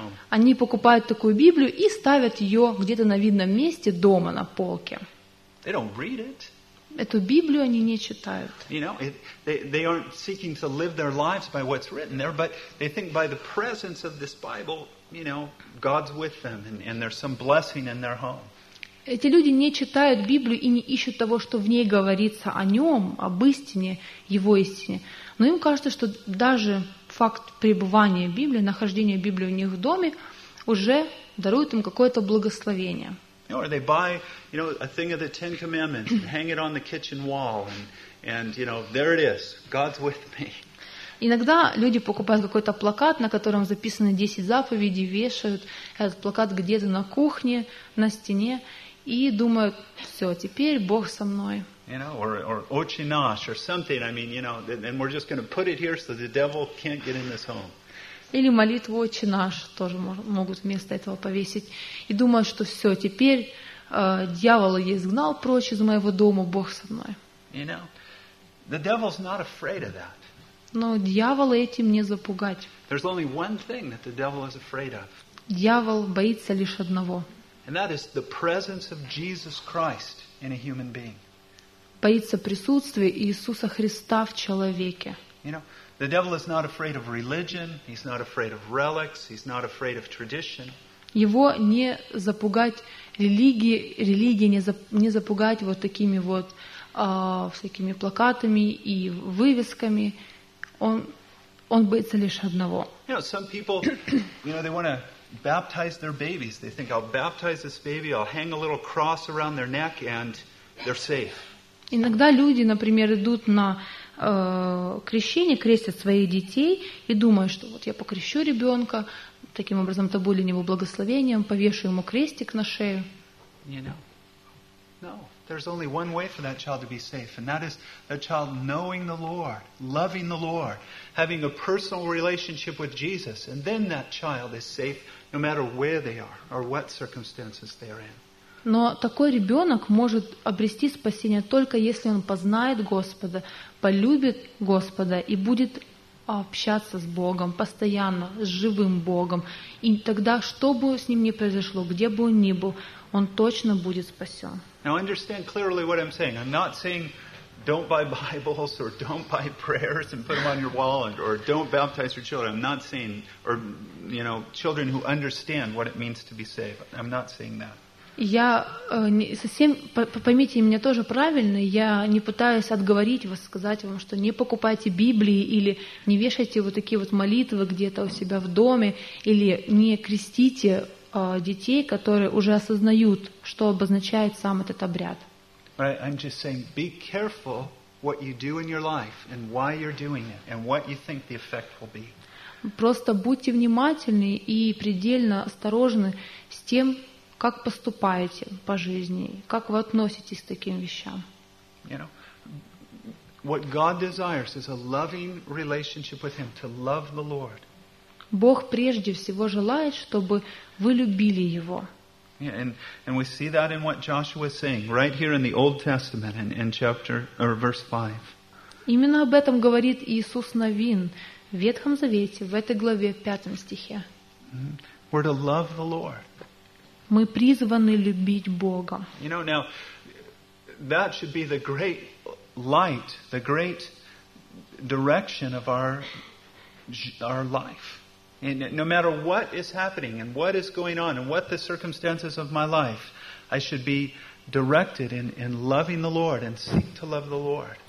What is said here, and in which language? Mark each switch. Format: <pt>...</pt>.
<ru>Они покупают такую Библию и ставят ее где-то на видном месте дома, на полке.</ru> <en>They don't read it.</en> <ru>Эту Библию они не читают.</ru> <en>You know, they aren't seeking to live their lives by what's written there, but they think by the presence of this Bible, you know, God's with them, and there's some blessing in their home.</en> <ru>Эти люди не читают Библию и не ищут того, что в ней говорится о нем, об истине, его истине. Но им кажется, что даже факт пребывания Библии, нахождения Библии у них в доме, уже дарует им какое-то благословение.</ru> <en>Or they buy, you know, a thing of the Ten Commandments and hang it on the kitchen wall, and you know, there it is. God's with me.</en> <ru>Иногда люди покупают какой-то плакат, на котором записаны 10 заповедей, вешают этот плакат где-то на кухне, на стене, и думают, все, теперь Бог со мной.</ru> <en>You know, or Отче наш, or something, I mean, you know, and we're just going to put it here so the devil can't get in this home.</en> <ru>Или молитву «Отче наш» тоже могут вместо этого повесить. И думают, что все, теперь дьявола я изгнал прочь из моего дома, Бог со мной.</ru> <en>You know, the devil's not afraid of that.</en> <ru>Но дьявола этим не запугать.</ru> <en>There's only one thing that the devil is afraid of.</en> <ru>Дьявол боится лишь одного.</ru> <en>And that is the presence of Jesus Christ in a human being.</en> <ru>Боится присутствия Иисуса Христа в человеке.</ru> <en>You know, the devil is not afraid of religion, he's not afraid of relics, he's not afraid of tradition.</en> <ru>Его не запугать религии не запугать вот такими вот всякими плакатами и вывесками. Он боится лишь одного.</ru> <en>You know, some people, you know, they want to baptize their babies. They think, I'll baptize this baby, I'll hang a little cross around their neck and they're safe.</en> <ru>Иногда люди, например, идут на крещение, крестят своих детей и думают, что вот я покрещу ребенка, таким образом это будет для него благословением, повешу ему крестик на шею.</ru> <en>No, there's only one way for that child to be safe, and that is that child knowing the Lord, loving the Lord, having a personal relationship with Jesus, and then that child is safe no matter where they are or what circumstances they are in.</en> <ru>Но такой ребенок может обрести спасение только если он познает Господа, полюбит Господа и будет общаться с Богом постоянно, с живым Богом. И тогда, что бы с ним ни произошло, где бы он ни был, он точно будет спасен.</ru> <en>Now understand clearly what I'm saying. I'm not saying don't buy Bibles or don't buy prayers and put them on your wall or don't baptize your children. I'm not saying, or you know, children who understand what it means to be saved. I'm not saying that.</en> <ru>Я не совсем, поймите меня тоже правильно, я не пытаюсь отговорить вас, сказать вам, что не покупайте Библии или не вешайте вот такие вот молитвы где-то у себя в доме или не крестите детей, которые уже осознают, что обозначает сам этот обряд.</ru> <en>I'm just saying, be careful what you do in your life and why you're doing it and what you think the effect will be.</en> <ru>Просто будьте внимательны и предельно осторожны с тем, как поступаете по жизни, как вы относитесь к таким вещам.</ru> <en>You know, what God desires is a loving relationship with Him, to love the Lord.</en> <ru>Бог прежде всего желает, чтобы вы любили Его.</ru> <en>Yeah, and we see that in what Joshua is saying, right here in the Old Testament, in chapter, or verse 5.</en> <ru>Именно об этом говорит Иисус Навин в Ветхом Завете, в этой главе, в 5 стихе.</ru> <en>We're to love the Lord.</en> <ru>Мы призваны любить Бога.</ru> <en>You know, now, that should be the great light, the great direction of our life. And no matter what is happening and what is going on and what the circumstances of my life, I should be directed in loving the Lord and seek to love the Lord.</en>